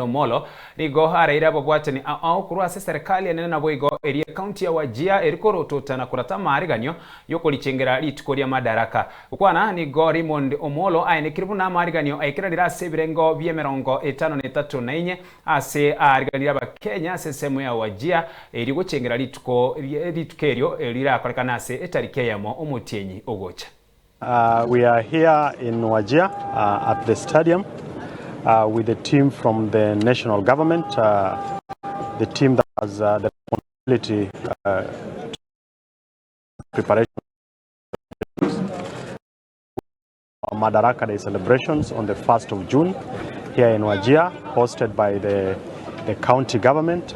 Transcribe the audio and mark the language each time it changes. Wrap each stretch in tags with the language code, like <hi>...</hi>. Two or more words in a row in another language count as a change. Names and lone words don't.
<guz>OMOLLO nigo araira babwatani ao kurwase serikali enene nabo igo eri county ya Wajir erikorototana kurata AMAARIGANIO Y'Okulichengera rituko rya Madaraka ukwana nigo Raymond OMOLLO ayenekiribu na AMAARIGANIO AIKERANIRE ase ebirengo bya 54 ase ariganira abakenya ase semu ya Wajir eri gochengera rituko eryo rirakorekana ase etarike yamo Omotienyi Ogocha.</guz> <en>We are here in Wajir at the stadium with the team from the national government, the team that has the responsibility preparation Madaraka Day celebrations on the 1st of June here in Wajir, hosted by the county government.</en>